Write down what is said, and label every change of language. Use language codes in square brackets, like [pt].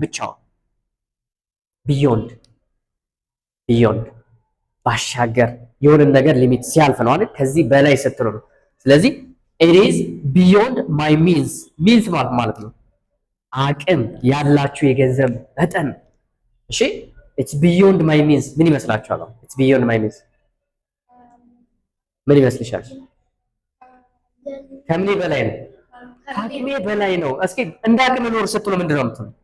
[am] ብቻው ቢዮንድ ባሻገር የሆነ ነገር ሊሚት ሲያልፍ ነው አይደል? ከዚህ በላይ ስትሉ ነው። ስለዚህ [en] it is beyond my means [am] ማለት ነው አቅም ያላችሁ የገንዘብ መጠን። እሺ [en] it's beyond my means [am] ምን ይመስላችኋል? [en] it's beyond my means [am] ምን ይመስልሻል? ከምን በላይ ነው? አቅሜ በላይ ነው። እስኪ እንዳቅም ኖር ስትሉ ምንድነው የምትሉ?